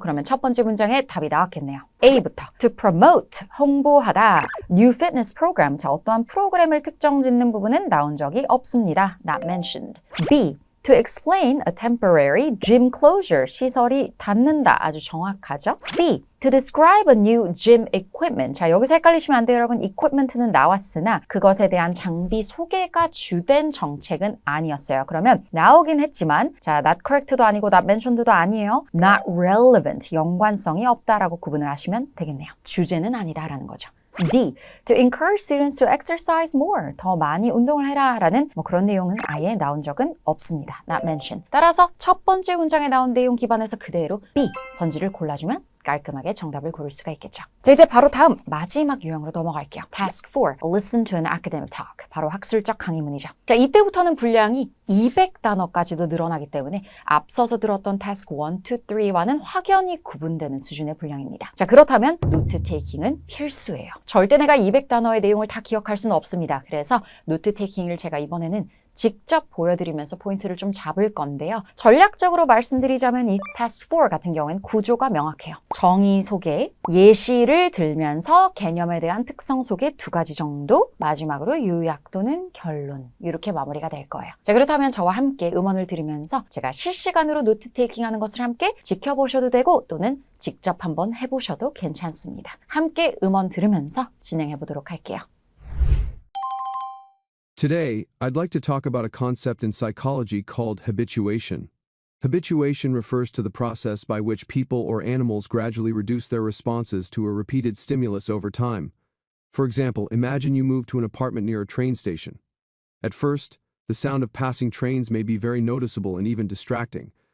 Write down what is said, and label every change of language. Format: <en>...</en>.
<ko>그러면 첫 번째 문장에 답이 나왔겠네요. A부터</ko> <en>to promote,</en> <ko>홍보하다,</ko> <en>new fitness program,</en> <ko>자, 어떠한 프로그램을 특정 짓는 부분은 나온 적이 없습니다.</ko> <en>Not mentioned. B, to explain a temporary gym closure,</en> <ko>시설이 닫는다, 아주 정확하죠.</ko> <en>C, to describe a new gym equipment,</en> <ko>자, 여기서 헷갈리시면 안 돼요, 여러분. equipment는 나왔으나 그것에 대한 장비 소개가 주된 정책은 아니었어요. 그러면 나오긴 했지만 자,</ko> <en>not correct</en> <ko>도 아니고</ko> <en>not mentioned</en> <ko>도 아니에요.</ko> <en>not relevant,</en> <ko>연관성이 없다라고 구분을 하시면 되겠네요. 주제는 아니다라는 거죠. D,</ko> <en>to encourage students to exercise more,</en> <ko>더 많이 운동을 해라 라는 그런 내용은 아예 나온 적은 없습니다.</ko> <en>Not mentioned.</en> <ko>따라서 첫 번째 문장에 나온 내용 기반해서 그대로 B, 선지를 골라주면 깔끔하게 정답을 고를 수가 있겠죠. 자, 이제 바로 다음 마지막 유형으로 넘어갈게요.</ko> <en>Task 4, listen to an academic talk.</en> <ko>바로 학술적 강의문이죠. 자, 이때부터는 분량이 200단어까지도 늘어나기 때문에 앞서서 들었던 Task 1, 2, 3와는 확연히 구분되는 수준의 분량입니다. 자, 그렇다면 노트 테이킹은 필수예요. 절대 내가 200단어의 내용을 다 기억할 수는 없습니다. 그래서 노트 테이킹을 제가 이번에는 직접 보여드리면서 포인트를 좀 잡을 건데요. 전략적으로 말씀드리자면 이 Task 4 같은 경우에는 구조가 명확해요. 정의 소개, 예시를 들면서 개념에 대한 특성 소개 2가지 정도, 마지막으로 요약 또는 결론, 이렇게 마무리가 될 거예요. 자, 그렇다면 저와 함께 음원을 들으면서 제가 실시간으로 노트 테이킹하는 것을 함께 지켜보셔도 되고 또는 직접 한번 해보셔도 괜찮습니다. 함께 음원 들으면서 진행해 보도록 할게요.</ko> <en>Today, I'd like to talk about a concept in psychology called habituation. Habituation refers to the process by which people or animals gradually reduce their responses to a repeated stimulus over time. For example, imagine you move to an apartment near a train station. At first, the sound of passing trains may be very noticeable and even distracting.</en>